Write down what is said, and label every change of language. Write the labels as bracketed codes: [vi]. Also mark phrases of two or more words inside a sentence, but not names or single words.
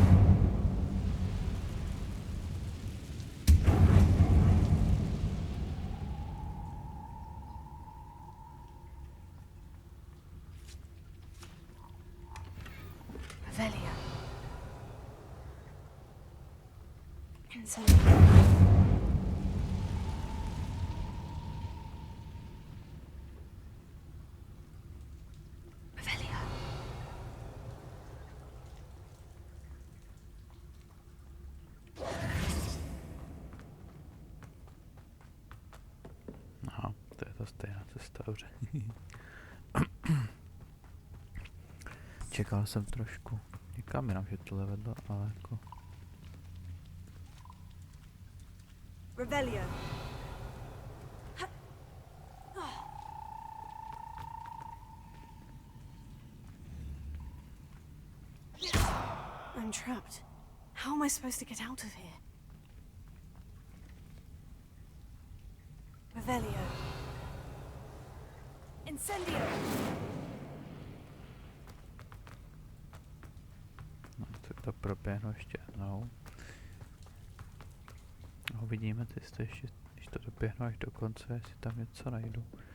[cs] Revelio. Incendio. Revelio. Aha, to je ta stejná cesta, dobře. Čekal jsem trošku. Někam jinam, že tohle vedlo, ale jako... Revelio. [en] I'm trapped. How am I supposed to get out of here? [cs] Revelio. Incendio. No, tak to proběhnu ještě jednou. A uvidíme, jestli ještě, když to doběhnu až do konce, jestli tam něco najdu.